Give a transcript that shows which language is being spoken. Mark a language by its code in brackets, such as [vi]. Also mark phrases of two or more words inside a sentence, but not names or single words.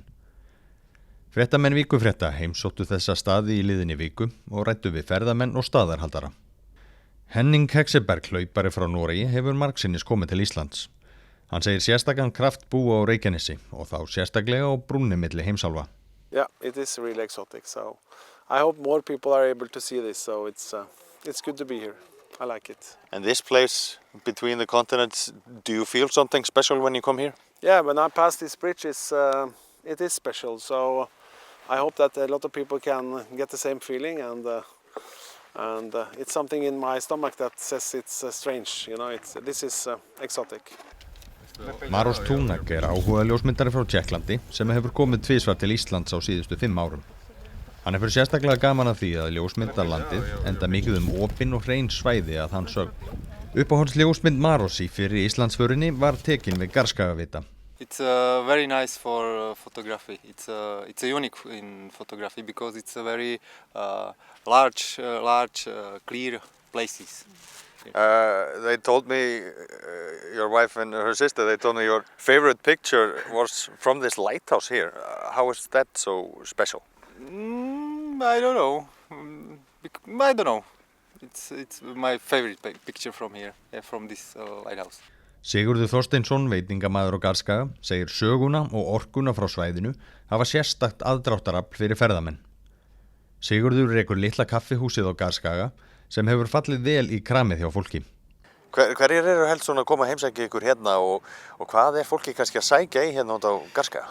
[is] Fréttamenn Vikufrétta heimsóttu þessa staði í liðinni viku og ræddu við ferðamenn og staðarhaldara. Henning Hekseberg, hlaupari frá Noregi, hefur margsinnis komið til Íslands. Hann segir sérstakan kraft búa á Reykjanesi og þá sérstaklega á brúnni milli heimsálfa. [en] Yeah, it is really exotic. So I hope more people are able to see this. So it's good to be here. I like it. And this place between the continents, do you feel something special when you come here? Yeah, when I pass this bridge, it is special. So I hope that a lot of people can get the same feeling, and it's something in my stomach that says it's strange. You know, this is exotic. [is] Maros Túnak áhuga ljósmyndari frá Tékklandi sem hefur komið tvisvar til Íslands á síðustu 5 árum. Hann hefur sérstaklega gaman af því að ljósmynda landið enda mikið opin og hrein svæði að hans sögn. Uppáhalds ljósmynd Maros í fyrri Íslandsförinni var tekin við Garðskagavita. [en] It's very nice for photography. It's a unique in photography because it's a very large, clear places. They told me, your wife and her sister, they told me your favorite picture was from this lighthouse here. How is that so special? I don't know. I don't know. It's my favorite picture from here, from this lighthouse. [is] Sigurður Þorsteinsson, veitingamaður á Garðskaga, segir söguna og orkuna frá svæðinu hafa sérstakt aðdráttarafl fyrir ferðamenn. Sigurður rekur litla kaffihúsið á Garðskaga sem hefur fallið vel í kramið hjá fólki. Hverjir helst svona að koma að heimsækja ykkur hérna og hvað fólki kannski að sækja í hérna út á Garðskaga?